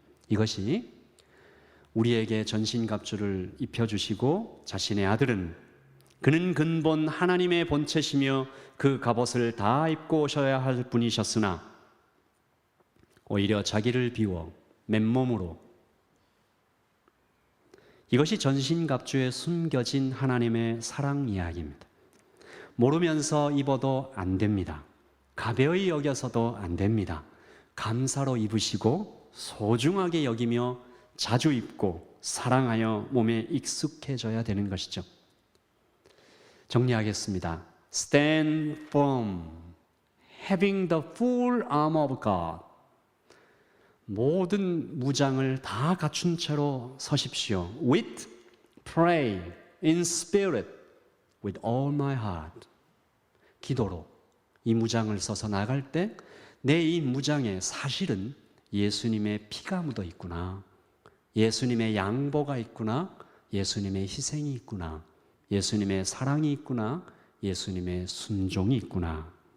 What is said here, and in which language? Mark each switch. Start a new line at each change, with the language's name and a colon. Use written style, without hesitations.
Korean: 이것이 우리에게 전신갑주를 입혀주시고 자신의 아들은 그는 근본 하나님의 본체시며 그 갑옷을 다 입고 오셔야 할 분이셨으나 오히려 자기를 비워 맨몸으로, 이것이 전신갑주에 숨겨진 하나님의 사랑 이야기입니다. 모르면서 입어도 안 됩니다. 가벼이 여겨서도 안 됩니다. 감사로 입으시고 소중하게 여기며 자주 입고 사랑하여 몸에 익숙해져야 되는 것이죠. 정리하겠습니다.
English: Stand firm, having the full armor of God.
Korean: 모든 무장을 다 갖춘 채로 서십시오.
English: With, pray, in spirit, with all my heart.
Korean: 기도로 이 무장을 써서 나갈 때 내 이 무장에 사실은 예수님의 피가 묻어 있구나, 예수님의 양보가 있구나, 예수님의 희생이 있구나, 예수님의 사랑이 있구나, 예수님의 순종이 있구나.